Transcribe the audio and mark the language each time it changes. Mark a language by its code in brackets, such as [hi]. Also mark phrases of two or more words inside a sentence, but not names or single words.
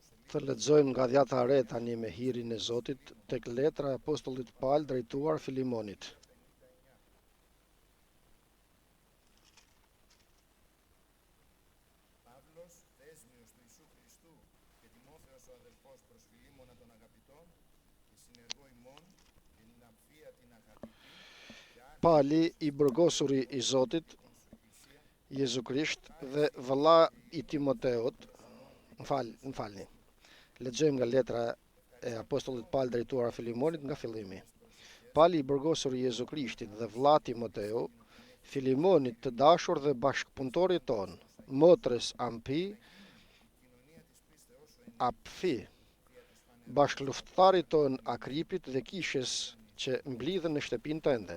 [sq] Të lexojmë nga Dhjata e Re tani me hirin e Zotit tek letra e apostullit Paul drejtuar Filimonit. [el] Παύλος, δέσμιος του Ιησού Χριστού και Τιμόθεος ο αδελφός προς Φιλίμωνα των αγαπητών και συνεργό ημών και την αμφία την αγαπητή [sq] Pali i burgosuri i Zotit, Jezu Krisht dhe vëlla i Timoteut, më falni. Lexojmë nga letra e apostullit Paul drejtuar Filimonit nga fillimi. Pali i burgosur i Jezu Krishtit dhe vëlla Timoteu, Filimonit të dashur dhe bashkëpunëtorit ton, motrës Apfi, bashkëluftëtarit ton Akripit dhe Kishës që mblidhen në shtëpinë tënde.